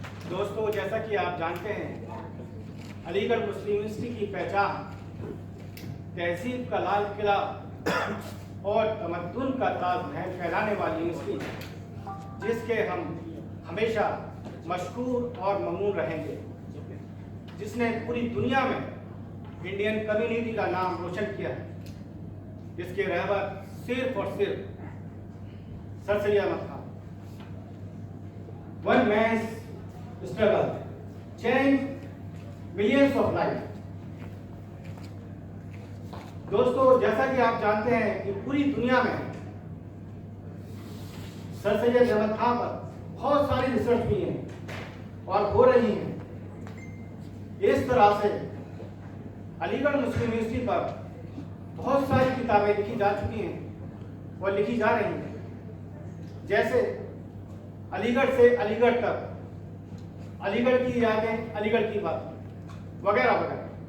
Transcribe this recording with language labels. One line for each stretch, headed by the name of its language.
Urdu: دوستو، جیسا کہ آپ جانتے ہیں علی گڑھ مسلم یونیورسٹی کی پہچان تہذیب کا لال قلعہ اور تمدن کا تاج محل پھیلانے والی یونیورسٹی ہے، جس کے ہم ہمیشہ مشکور اور ممنون رہیں گے، جس نے پوری دنیا میں انڈین کمیونٹی کا نام روشن کیا ہے، جس کے رہبر صرف اور صرف سر سید Ahmad Khan.
English: One man's struggle changed millions of lives.
Urdu: دوستو، جیسا کہ آپ جانتے ہیں کہ پوری دنیا میں سر سید احمد خان پر بہت ساری ریسرچ بھی ہیں اور ہو رہی ہیں. اس طرح سے علی گڑھ مسلم یونیورسٹی پر بہت ساری کتابیں لکھی جا چکی ہیں اور لکھی جا رہی ہیں، جیسے علی گڑھ سے علی گڑھ تک، علی گڑھ کی یادیں، علی گڑھ کی بات وغیرہ وغیرہ.